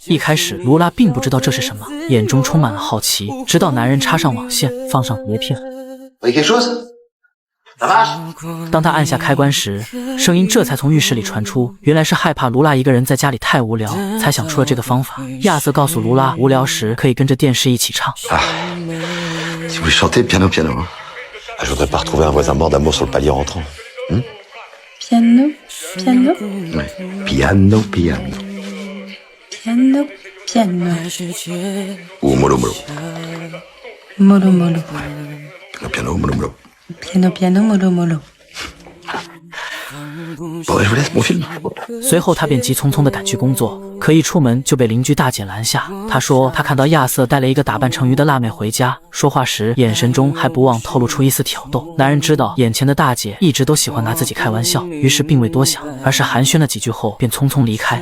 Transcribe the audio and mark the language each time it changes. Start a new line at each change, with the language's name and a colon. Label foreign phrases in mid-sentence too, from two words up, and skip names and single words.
Chinese: 一开始，卢拉并不知道这是什么，眼中充满了好奇，直到男人插上网线，放上碟片。当他按下开关时，声音这才从浴室里传出，原来是害怕卢拉一个人在家里太无聊，才想出了这个方法。亚瑟告诉卢拉，无聊时可以跟着电视一起唱。
French: Si vous chantez piano piano. Je voudrais pas retrouver un voisin mort d'amour sur le palier rentrant. Piano, piano. Oui. Piano piano. Piano, piano. Ou molo molo. Molo, molo. Piano piano molo molo. Piano, piano, molo, molo. Bon, je vous laisse mon film.
Chinese: 随后他便急匆匆地赶去工作，可一出门就被邻居大姐拦下。她说她看到亚瑟带了一个打扮成鱼的辣妹回家，说话时眼神中还不忘透露出一丝挑逗。男人知道眼前的大姐一直都喜欢拿自己开玩笑，于是并未多想，而是寒暄了几句后便匆匆离开。